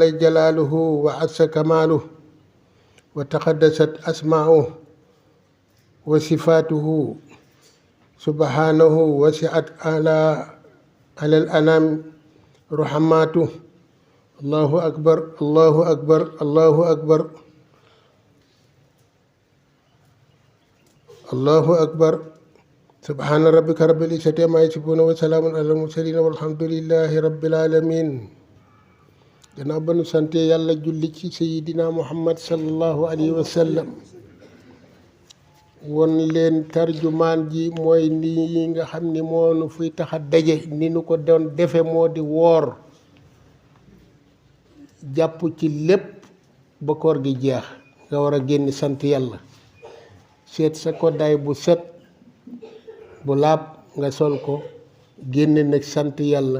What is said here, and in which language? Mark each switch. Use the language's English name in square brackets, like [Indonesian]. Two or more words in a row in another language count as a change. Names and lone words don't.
[Arabic] جلاله وعز كماله وتقدست أسماؤه وصفاته سبحانه وسعت على الأنام رحماته. الله أكبر الله أكبر الله أكبر الله أكبر. سبحان ربك رب العزة عما يصفون وسلام على المرسلين والحمد لله رب العالمين. [Wolof] gannaaw ba nu sante yàlla julli ci sayidina muhammad [Arabic] صلى الله عليه وسلم [Wolof] won leen tarjumaan ji mooy ni nga xam ni moo nu fuy tax a daje ni nu ko doon defe moo di woor jàpp ci lépp ba koor gi jeex nga war a génn sant yàlla seet sa koddaay bu set bu laab nga sol ko génn nag sant yàlla.